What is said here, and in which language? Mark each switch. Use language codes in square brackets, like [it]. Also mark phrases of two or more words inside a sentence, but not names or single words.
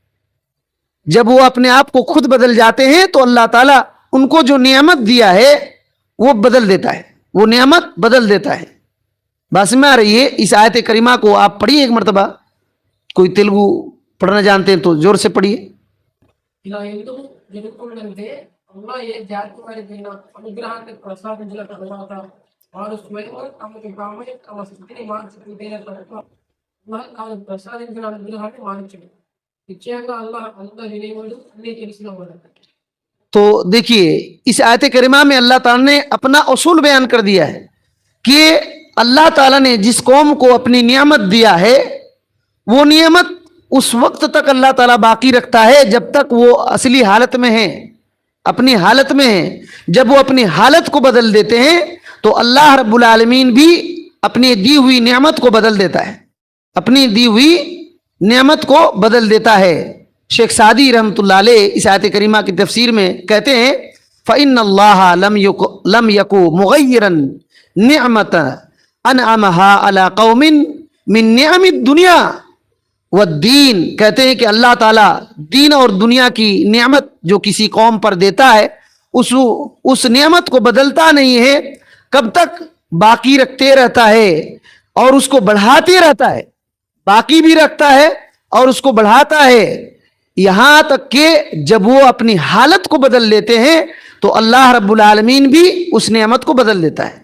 [ur] جب وہ اپنے آپ کو خود بدل جاتے ہیں تو اللہ تعالیٰ ان کو جو نعمت دیا ہے وہ بدل دیتا ہے, وہ نعمت بدل دیتا ہے. بس میں آ رہی ہے. اس آیت کریمہ کو آپ پڑھیے ایک مرتبہ, کوئی تیلگو پڑھنا جانتے ہیں تو زور سے پڑھیے. [te] ఇలా ఎందుకు జరుగుతుందంటే అల్లా ఏ జాతి వారికైనా అనుగ్రహాన్ని ప్రసాదించిన తర్వాత వారు స్వయంగా తమకు తామే తమ స్థితిని మార్చుకుంటేనే తప్ప అల్లాహ్ తాను ప్రసాదించిన అనుగ్రహాన్ని మార్చడు. నిశ్చయంగా అల్లాహ్ అంత వినయముడు, అన్నీ తెలిసినవాడు. [ur] تو دیکھیے اس آیت کریمہ میں اللہ تعالیٰ نے اپنا اصول بیان کر دیا ہے کہ اللہ تعالیٰ نے جس قوم کو اپنی نعمت دیا ہے وہ نعمت اس وقت تک اللہ تعالیٰ باقی رکھتا ہے جب تک وہ اصلی حالت میں ہیں, اپنی حالت میں ہیں. جب وہ اپنی حالت کو بدل دیتے ہیں تو [ar] اللہ رب العالمین [ur] بھی اپنی دی ہوئی نعمت کو بدل دیتا ہے, اپنی دی ہوئی نعمت کو بدل دیتا ہے. شیخ سعدی [ar] رحمۃ اللہ علیہ [ur] اس آیت کریمہ کی تفسیر میں کہتے ہیں [ar] فَإِنَّ اللَّهَ لَمْ يَكُ مُغَيِّرًا نِعْمَةً أَنْعَمَهَا عَلَىٰ قَوْمٍ مِّن نِعَمِ الدُّنْيَا وَالدِّينِ. [ur] کہتے ہیں کہ اللہ تعالیٰ دین اور دنیا کی نعمت جو کسی قوم پر دیتا ہے اس نعمت کو بدلتا نہیں ہے, کب تک باقی رکھتے رہتا ہے اور اس کو بڑھاتے رہتا ہے, باقی بھی رکھتا ہے اور اس کو بڑھاتا ہے, یہاں تک کہ جب وہ اپنی حالت کو بدل لیتے ہیں تو [ar] اللہ رب العالمین [ur] بھی اس نعمت کو بدل دیتا ہے.